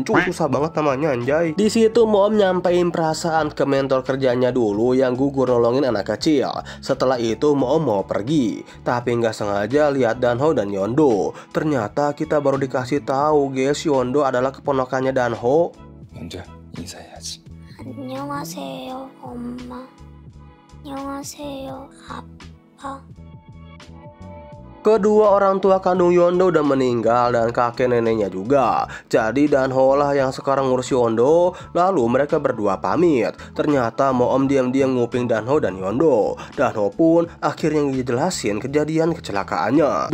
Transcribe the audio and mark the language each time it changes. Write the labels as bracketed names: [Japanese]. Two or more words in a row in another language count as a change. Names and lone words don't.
[Indonesian] Cuy, susah banget namanya anjay. Di situ Moom nyampein perasaan ke mentor kerjanya dulu yang gugur nolongin anak kecil. Setelah itu Moom mau pergi, tapi nggak sengaja lihat Danho dan Yondo. Ternyata kita baru dikasih tahu guys, Yondo adalah keponakannya Danho. [Korean] 먼저 인사해야지. 안녕하세요, 엄마. 안녕하세요, 아빠. [Indonesian] Kedua orang tua kandung Yondo udah meninggal dan kakek neneknya juga. Jadi Danho lah yang sekarang ngurus Yondo. Lalu mereka berdua pamit. Ternyata Moom diam-diam nguping Danho dan Yondo. Danho pun akhirnya ngejelasin kejadian kecelakaannya.